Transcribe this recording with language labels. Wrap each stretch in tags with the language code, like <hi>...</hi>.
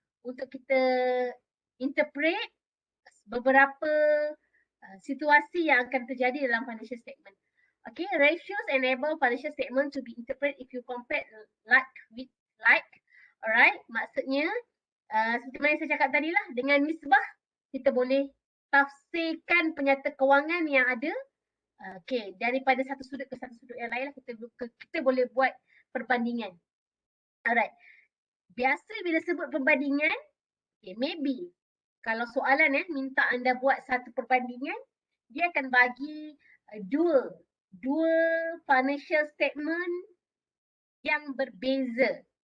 <ms>untuk kita interpret beberapa situasi yang akan terjadi dalam financial statement.</ms> <en>Okay, ratios enable financial statement to be interpreted if you compare like with like.</en> <ms>Alright, maksudnya seperti mana yang saya cakap tadi lah, dengan nisbah kita boleh tafsirkan penyata kewangan yang ada okay, daripada satu sudut ke satu sudut yang lain lah, kita boleh buat perbandingan. Alright, biasa bila sebut perbandingan, okay, maybe kalau soalan minta anda buat satu perbandingan, dia akan bagi dua financial statement yang berbeza.</ms>